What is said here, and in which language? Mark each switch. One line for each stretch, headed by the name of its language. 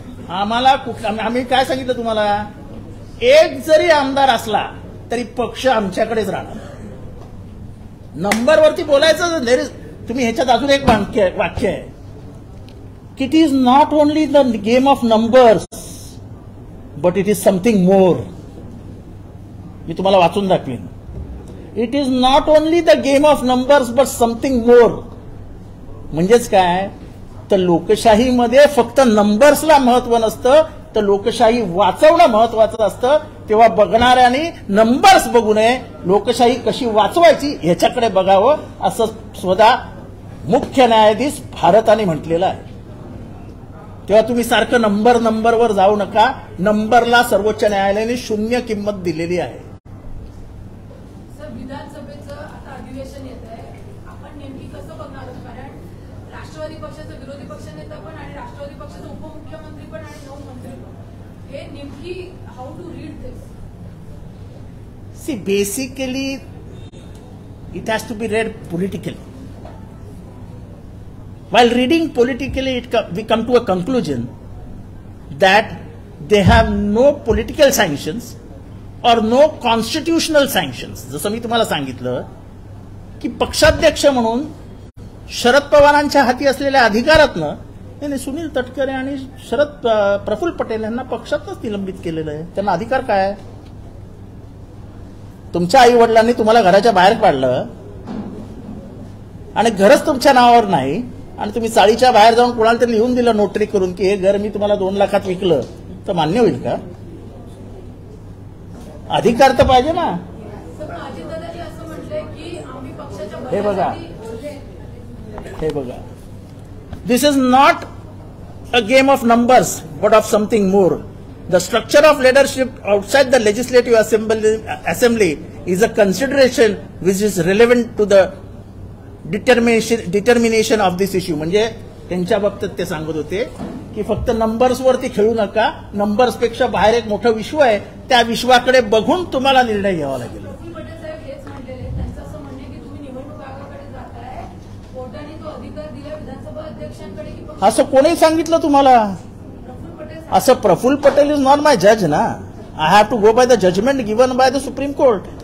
Marathi: आम्हाला आम्ही काय सांगितलं तुम्हाला एक जरी आमदार असला तरी पक्ष आमच्याकडेच राहणार. नंबरवरती बोलायचं. तुम्ही ह्याच्यात अजून एक वाक्य आहे की
English: It is not only the game of numbers but it is something more.
Marathi: मी तुम्हाला वाचून दाखवीन.
English: It is not only the game of numbers but something more.
Marathi: म्हणजेच काय तर लोकशाहीमध्ये फक्त नंबर्सला महत्व नसतं तर लोकशाही वाचवणं महत्वाचं असतं. तेव्हा बघणाऱ्यांनी नंबर्स बघू नये, लोकशाही कशी वाचवायची ह्याच्याकडे बघावं असं स्वतः मुख्य न्यायाधीश भारताने म्हटलेलं आहे. तेव्हा तुम्ही सारखं नंबरवर जाऊ नका. नंबरला सर्वोच्च न्यायालयाने 0 किंमत दिलेली आहे. सर, विधानसभेचं आता अधिवेशन येत आहे, आपण नेमकी कसं बघणार आहोत? कारण राष्ट्रवादी पक्षाचा विरोधी पक्षनेता पण आणि राष्ट्रवादी पक्षाचा उपमुख्यमंत्री पण आणि 9 मंत्री पण, हे नेमकी
English: How to read this? See, basically, it has to be read politically. While reading politically, we come to a conclusion that they have no political sanctions or no constitutional sanctions.
Marathi: जसं मी तुम्हाला सांगितलं की पक्षाध्यक्ष म्हणून शरद पवारांच्या हाती असलेल्या अधिकारातनं सुनील तटकरे आणि प्रफुल्ल पटेल यांना पक्षातच निलंबित केलेलं आहे. त्यांना अधिकार काय आहे? तुमच्या आई वडिलांनी तुम्हाला घराच्या बाहेर काढलं आणि घरच तुमच्या नावावर नाही आणि तुम्ही चाळीच्या बाहेर जाऊन कोणाला तरी लिहून दिलं नोटरी करून की हे घर मी तुम्हाला 2 लाखात विकलं, तर मान्य होईल का? अधिकार तर पाहिजे ना. अजितदादांनी असं म्हटलंय की आम्ही पक्षाच्या हे बघा, भल्यासाठी हे बघा,
English: This is not a game of numbers but of something more. The structure of leadership outside the legislative assembly is a consideration which is relevant to the determination of this issue.
Marathi: म्हणजे त्यांच्या बाबतीत ते सांगत होते की फक्त नंबर्सवरती खेळू नका. नंबर्सपेक्षा बाहेर एक मोठं विश्व आहे, त्या विश्वाकडे बघून तुम्हाला निर्णय घ्यावा लागेल. प्रफुल्ल पटेल साहेब हेच म्हटलेले. त्यांचं असं म्हणणे की तुम्ही निवडणूक आयोगाकडे जाताय, कोर्टाने तो अधिकार दिला विधानसभा अध्यक्षांकडे की असं कोणी सांगितलं तुम्हाला?
English: असं Praful Patel is not माय जज ना. I have to go by the judgement given by the supreme court.